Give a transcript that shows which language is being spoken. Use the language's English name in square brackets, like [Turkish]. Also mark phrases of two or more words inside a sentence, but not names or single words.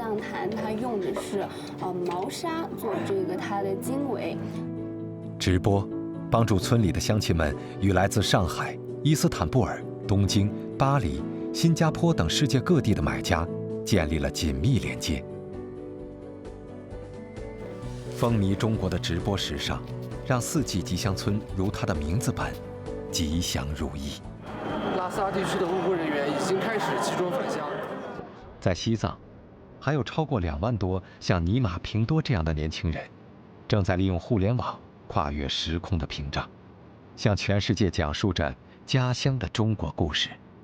[Chinese] 藏壇它用的是毛紗做這個它的經緯。直播幫助村裡的鄉親們與來自上海、伊斯坦布爾、東京、巴黎、新加坡等世界各地的買家建立了緊密連接。風靡中國的直播時尚， 让四季吉祥村如它的名字般吉祥如意。拉萨地区的物资人员已经开始集中返乡。在西藏，还有超过2万多像尼玛平多这样的年轻人，正在利用互联网跨越时空的屏障，向全世界讲述着家乡的中国故事。